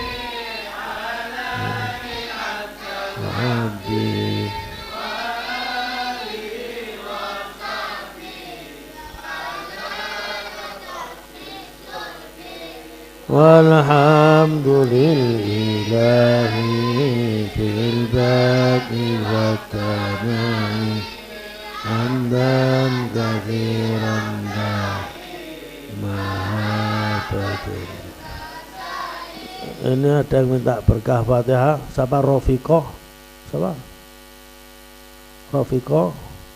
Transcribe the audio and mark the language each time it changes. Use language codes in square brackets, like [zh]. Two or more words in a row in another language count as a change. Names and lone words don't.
[ar] والحمد لله في الباقي والتنعي حمدا كثيرا mahabbatan. [id] Ini ada yang minta berkah Fatihah. Siapa? Rofiqoh. Siapa? Rofiqoh.